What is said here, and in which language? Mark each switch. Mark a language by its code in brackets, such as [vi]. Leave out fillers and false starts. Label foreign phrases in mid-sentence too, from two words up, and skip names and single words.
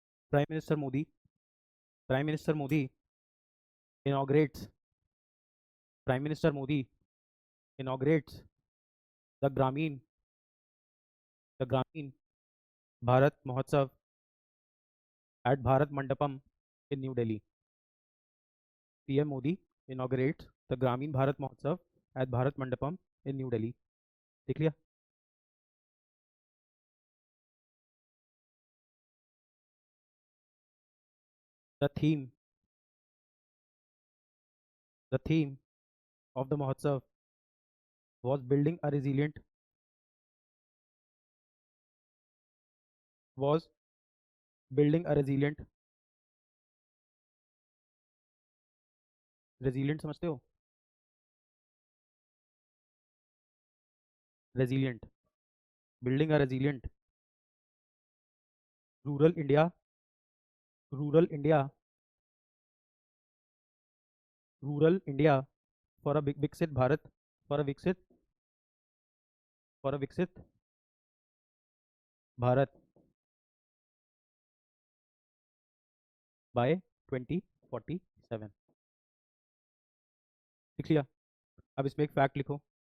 [en] Prime Minister Modi, Prime Minister Modi inaugurates, Prime Minister Modi inaugurates the Grameen Bharat Mahotsav at Bharat Mandapam in New Delhi. PM Modi inaugurates the Grameen Bharat Mahotsav at Bharat Mandapam in New Delhi. [hi] देख लिया? [en] The theme, the theme of the Mahotsav was was building a resilient समझते हो? Resilient, building a resilient rural India, rural India, rural India for a Viksit Bharat, for a Viksit Bharat by 2047. [hi] लिख लिया? अब इसमें एक फैक्ट लिखो.